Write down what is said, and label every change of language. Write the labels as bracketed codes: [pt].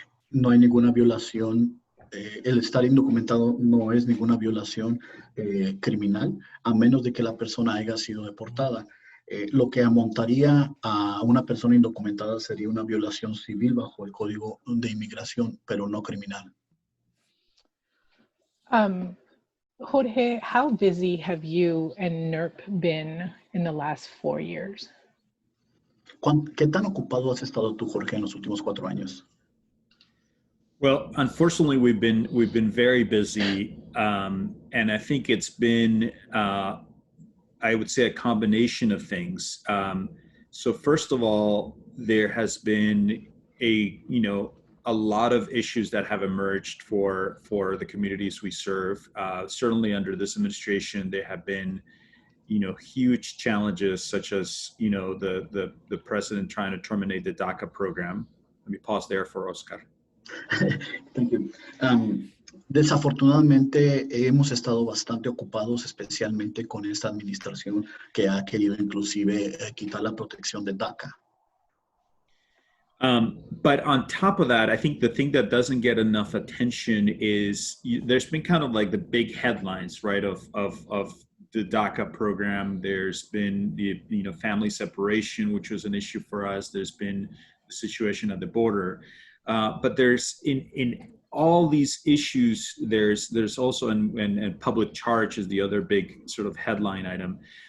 [es] No hay ninguna violación. El estar indocumentado no es ninguna violación criminal, a menos de que la persona haya sido deportada. Lo que amontaría a una persona indocumentada sería una violación civil bajo el Código de Inmigración, pero no criminal. [en] Jorge, how busy have you and NERP been in the last 4 years? [es] ¿Qué tan ocupado has estado tú, Jorge, en los últimos 4 años? [en] Well, unfortunately, we've been very busy, and I think it's been, I would say, a combination of things. So first of all, there has been a lot of issues that have emerged for the communities we serve. Certainly under this administration, there have been huge challenges, such as the president trying to terminate the DACA program. Let me pause there for Oscar. Thank you. [es] Desafortunadamente hemos estado bastante ocupados, especialmente con esta administración que ha querido inclusive quitar la protección de DACA. [en] But on top of that, I think the thing that doesn't get enough attention is there's been kind of like the big headlines, right, of the DACA program. There's been the family separation, which was an issue for us. There's been the situation at the border. But there's in all these issues, there's also, and public charge is the other big sort of headline item.